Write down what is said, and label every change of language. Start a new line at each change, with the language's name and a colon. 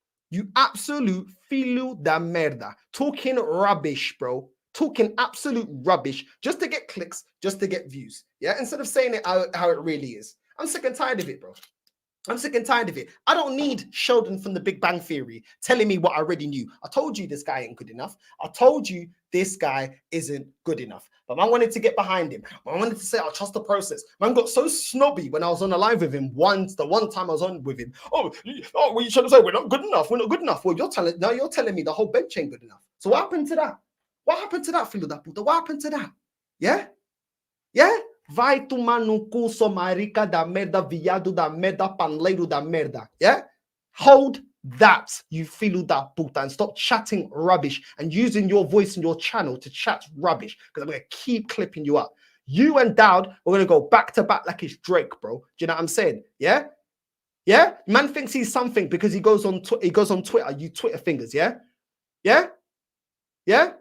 English: You absolute
Portuguese: Filho da merda.
English: Talking rubbish, bro. Talking absolute rubbish just to get clicks, just to get views. Yeah? Instead of saying it how it really is. I'm sick and tired of it, bro. I'm sick and tired of it. I don't need Sheldon from the Big Bang Theory telling me what I already knew. I told you this guy ain't good enough. I told you this guy isn't good enough. But man wanted to get behind him. I wanted to say, I'll trust the process. Man got so snobby when I was on the live with him the one time I was on with him. Oh, well, you should have said, we're not good enough. We're not good enough. Well, you're telling me the whole bench ain't good enough. So what happened to that? What happened to that,
Portuguese: Filho da puta?
English: What happened to that? Yeah? Yeah?
Portuguese: Vai tomar no cu, sua marica da merda, viado da merda, panleiro da merda.
English: Yeah? Hold that, you
Portuguese: Filho da puta,
English: and stop chatting rubbish and using your voice and your channel to chat rubbish, because I'm going to keep clipping you up. You and Dowd, we're going to go back to back like it's Drake, bro. Do you know what I'm saying? Yeah? Yeah? Man thinks he's something because he goes on Twitter, you Twitter fingers, yeah? Yeah? Yeah?